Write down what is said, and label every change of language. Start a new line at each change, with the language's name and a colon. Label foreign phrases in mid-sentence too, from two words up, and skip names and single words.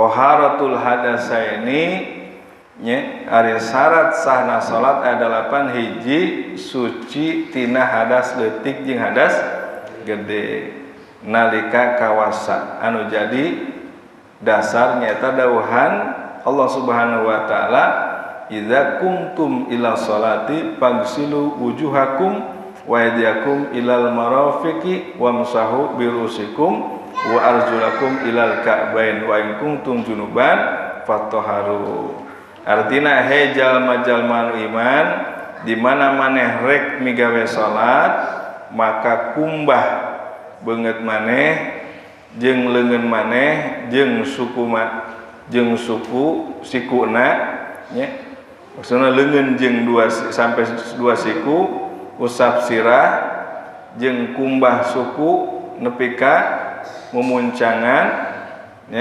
Arabic: طهارة الحدثين
Sundanese: nya ari syarat sahna salat aya 8 hiji suci tina hadas leutik jeung hadas gede nalika kawasa anu jadi dasar nyata dawuhan
Arabic: الله سبحانه وتعالى إذا قمتم إلى الصلاة فاغسلوا وجوهكم وأيديكم إلى المرافق وامسحوا برءوسكم وأرجلكم إلى الكعبين وإن كنتم جنبا فاطهروا.
Sundanese: Artina he jalma-jalma iman di mana maneh rek migawe salat maka kumbah beungeut maneh jeung leungeun maneh jeung suku sikuna nya maksudna leungeun jeung 2 sampai 2 siku usap sirah jeung kumbah suku nepi ka memuncangan ya.